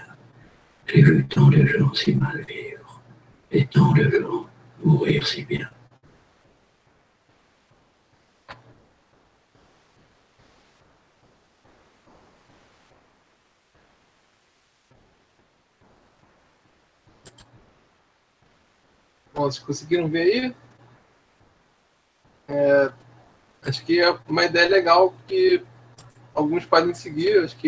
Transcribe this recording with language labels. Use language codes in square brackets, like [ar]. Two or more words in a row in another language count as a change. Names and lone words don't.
[fr] J'ai vu tant de gens si mal vivre, et tant de gens mourir si bien. [pt] Bom, vocês conseguiram ver aí? Acho que é uma ideia legal que alguns podem seguir.